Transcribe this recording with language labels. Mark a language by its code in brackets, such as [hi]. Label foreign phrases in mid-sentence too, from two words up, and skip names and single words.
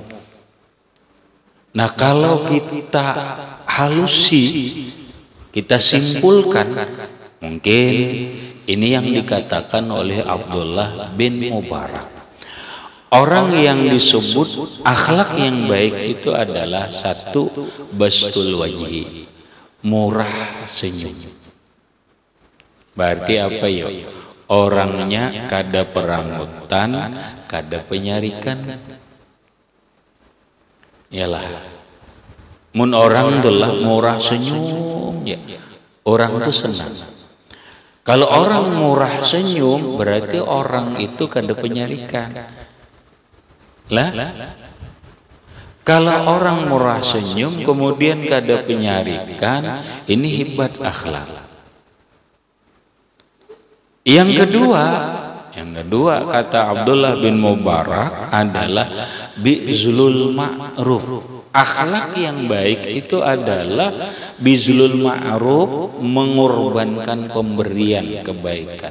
[id] Nah, kalau kita halusi, kita simpulkan, mungkin ini yang dikatakan oleh Abdullah bin Mubarak. Orang yang disebut akhlak yang baik itu adalah satu, [ar] bastul wajhi, [id] murah senyum. Berarti apa ya? [bjn] Orangnya kada perangutan, kada penyarikan. Yalah, mun orang itulah murah senyum ya, orang itu senang. [id] Kalau orang murah senyum berarti orang itu [bjn] kada penyarikan. [id] Lah, kalau orang murah senyum kemudian [bjn] kada penyarikan, [id] ini hebat akhlak. Yang kedua kata Abdullah bin Mubarak adalah [ar] bizlul ma'ruf. [id] Akhlak yang baik itu adalah [ar] bizlul ma'ruf, [id] mengorbankan pemberian kebaikan.